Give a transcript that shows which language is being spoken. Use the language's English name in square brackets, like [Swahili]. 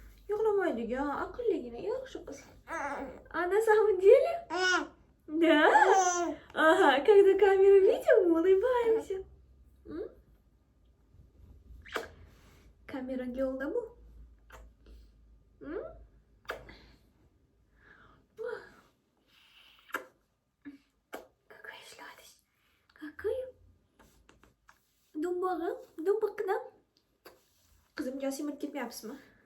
[Uzbek] Yig'lamaydiga, aqlligina, yaxshi qiz. [Russian] На самом деле? Да? Ага, когда камеру видим, мы улыбаемся. [Uzbek] Камера yo'lda bu. [Russian] Какая сладость. Какая? [Uzbek] Dumbaqdan. Qizimga simirib ketmayapsizmi?